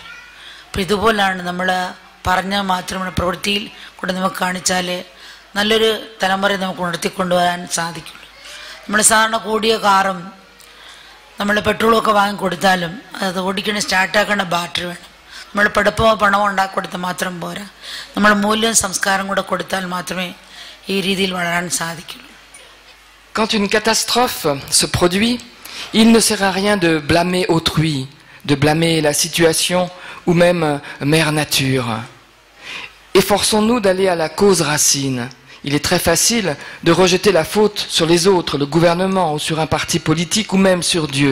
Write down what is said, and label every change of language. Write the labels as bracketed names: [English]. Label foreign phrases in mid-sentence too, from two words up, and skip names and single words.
[Malayalam] അപ്പം ഇതുപോലാണ് നമ്മൾ പറഞ്ഞാൽ മാത്രമേ പ്രവൃത്തിയിൽ കൂടെ നമുക്ക് കാണിച്ചാൽ നല്ലൊരു തലമുറയെ നമുക്ക് ഉണർത്തിക്കൊണ്ടുവരാൻ സാധിക്കുള്ളൂ. നമ്മൾ സാധാരണ കൂടിയ കാറും നമ്മൾ പെട്രോളൊക്കെ വാങ്ങിക്കൊടുത്താലും അത് ഓടിക്കണ സ്റ്റാർട്ടാക്കേണ്ട ബാറ്ററി വേണം. നമ്മൾ പഠിപ്പമോ പണമോ ഉണ്ടാക്കി കൊടുത്താൽ മാത്രം പോരാ, നമ്മൾ മൂല്യവും സംസ്കാരം കൂടെ കൊടുത്താൽ മാത്രമേ ഈ രീതിയിൽ വളരാൻ സാധിക്കുള്ളൂ. [French] Quand une catastrophe se produit, il ne sert à rien de blâmer autrui, de blâmer la situation ou même Mère Nature. Efforçons-nous d'aller à la cause racine. Il est très facile de rejeter la faute sur les autres, le gouvernement ou sur un parti politique ou même sur Dieu.